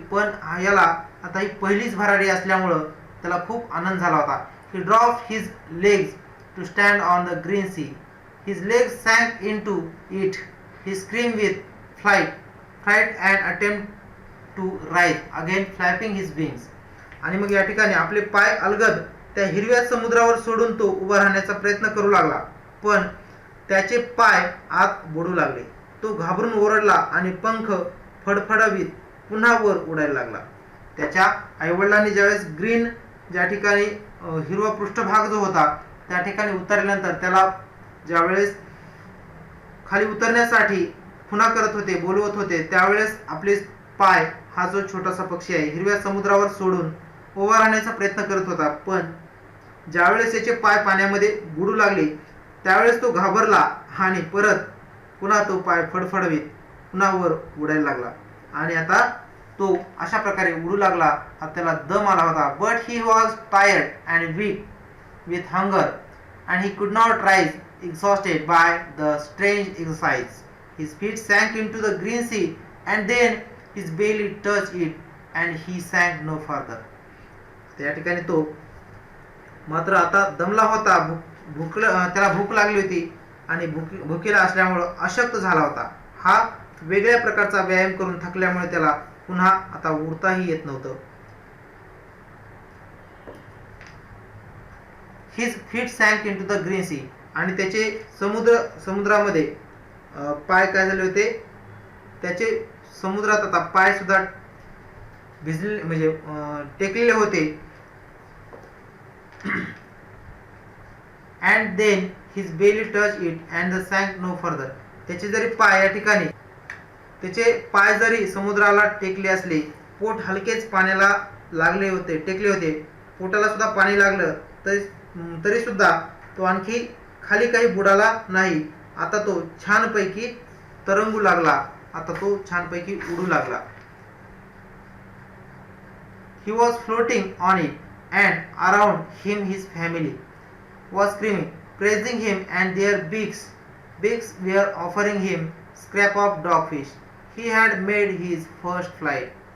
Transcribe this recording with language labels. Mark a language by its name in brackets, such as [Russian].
[Marathi] पण याला आता ही पहिलीच भरारी असल्यामुळं त्याला खूप आनंद झाला होता. [English] He dropped his legs to stand on the green sea. His legs sank into it. He screamed with fright and attempt to rise again, flapping his wings. [Marathi] आणि मग या ठिकाणी आपले पाय अलगद त्या हिरव्या समुद्रावर सोडून तो उभा राहण्याचा प्रयत्न करू लागला, पण त्याचे पाय आत बुडू लागले. तो घाबरून ओरडला आणि पंख फडफडवीत पुन्हा वर उडायला लागला. त्याच्या आईवडिलांनी ज्यावेळेस ग्रीन ज्या ठिकाणी हिरवा पृष्ठभाग जो होता त्या ठिकाणी उतरल्यानंतर त्याला ज्यावेळेस खाली उतरण्यासाठी खुणा करत होते, बोलवत होते, त्यावेळेस आपले पाय हा जो छोटासा पक्षी आहे हिरव्या समुद्रावर सोडून उभा राहण्याचा प्रयत्न करत होता, पण ज्यावेळेस त्याचे पाय पाण्यामध्ये बुडू लागले त्यावेळेस तो घाबरला आणि परत पुन्हा तो पाय फडफडवीत पुन्हा वर उडायला लागला. आणि आता तो अशा प्रकारे उडू लागला. आता त्याला दम आला होता. [English] But he was tired and weak with hunger and he could not rise, exhausted by the strange exercise. His feet sank into the green sea and then his belly touched it and he sank no further. [Marathi] त्या ठिकाणी तो मात्र आता दमला होता, त्याला भूक लागली होती आणि भुकेला असल्यामुळं अशक्त झाला होता. हा वेगळ्या प्रकारचा व्यायाम करून थकल्यामुळे त्याला पुन्हा आता उडताही येत नव्हतं. [English] His feet sank into the green sea. [Marathi] आणि त्याचे समुद्रामध्ये पाय काय झाले होते, त्याचे समुद्रात आता पाय सुद्धा भिजले म्हणजे टेकलेले होते. [English] and then his belly touched it and the sank no further. [Marathi] त्याचे जरी पाय या ठिकाणी त्याचे पाय जरी समुद्राला टेकले असले, पोट हलकेच पाण्याला टेकले होते, पोटाला सुद्धा पाणी लागलं तरी सुद्धा तो आणखी खाली काही बुडाला नाही. आता तो छानपैकी तरंगू लागला, आता तो छानपैकी उडू लागला. [English] He was floating on it, and around him his family was screaming, praising him, and their beaks were offering him scrap of dogfish. He had made his first flight.